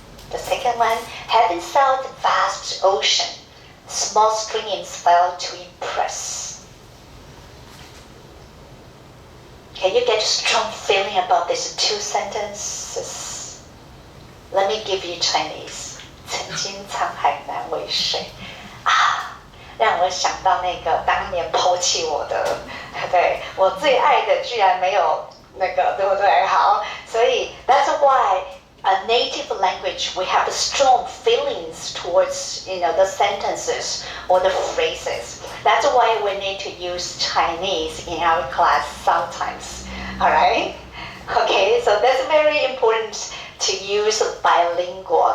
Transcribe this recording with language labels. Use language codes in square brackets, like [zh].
[en] The second one, having sailed the vast ocean, small stringings fail to impress. Can you get a strong feeling about these two sentences? Let me give you Chinese. [zh] 曾经沧海难为水啊，让我想到那个当年抛弃我的，对我最爱的居然没有那个，对不对？好，所以 [en] that's why a native language we have strong feelings towards the sentences or the phrases. That's why we need to use Chinese in our class sometimes. All right? Okay, so that's very important to use bilingual.